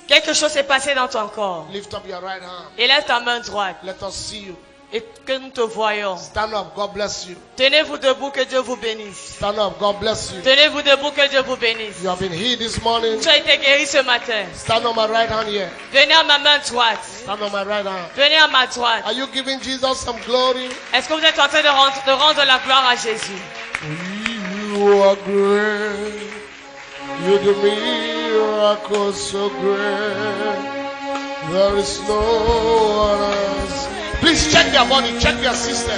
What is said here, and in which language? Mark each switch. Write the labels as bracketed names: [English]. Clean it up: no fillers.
[French] Quelque chose s'est passé dans ton corps. [English] Lift up your right hand. [French] Élève ta main droite [English] Let us see you. [French] et que nous te voyons. [English] Stand up. God bless you. [French] Tenez-vous debout, que Dieu vous bénisse. [English] Stand up. God bless you. [French] Tenez-vous debout, que Dieu vous bénisse. [English] You have been healed this morning. [French] Tu as été guéri ce matin. [English] Stand on my right hand here. [French] Venez à ma main droite. [English] Stand on my right hand. [French] Venez à ma droite. [English] Are you giving Jesus some glory? [French] Est-ce que vous êtes en train de rendre la gloire à Jésus? [English] You are great. You do miracles so great. There is no one else. Please check your body, check your system.